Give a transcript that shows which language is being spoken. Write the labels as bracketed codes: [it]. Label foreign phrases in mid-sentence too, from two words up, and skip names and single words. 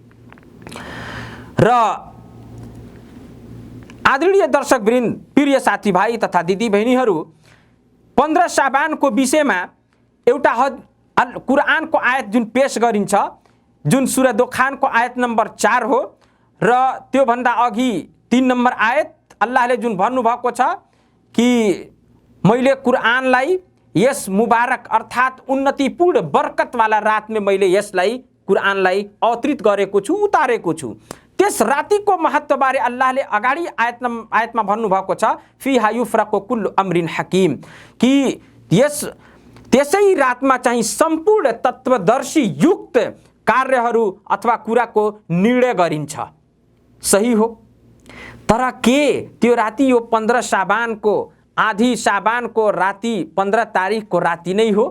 [ne] र आदरणीय दर्शकवृन्द, प्रिय साथीभाइ तथा दिदीबहिनीहरू, 15 शाबानको विषयमा एउटा कुरानको आयत जुन पेश गरिन्छ, जुन सुरा दोखानको आयत नम्बर 4 हो, र त्यो भन्दा अघि 3 नम्बर आयत अल्लाहले जुन भन्नुभएको छ कि मैले कुरानलाई यस मुबारक अर्थात उन्नतिपूर्ण बरकतवाला [hi] रात में [ne] मैले यसलाई कुरानलाई अवतरित गरेको छु, उतारेको छु। त्यस रातिको महत्त्वबारे अल्लाहले अगाडि आयतमा भन्नुभएको छ, [ar] فيها يفرق كل أمر حكيم, [ne] कि त्यसै रातमा चाहिँ सम्पूर्ण तत्वदर्शी युक्त कार्यहरू अथवा कुराको निर्णय गरिन्छ। सही हो, तर के त्यो राति यो 15 शाबानको आधी शाबानको राति 15 तारिखको राति नै हो?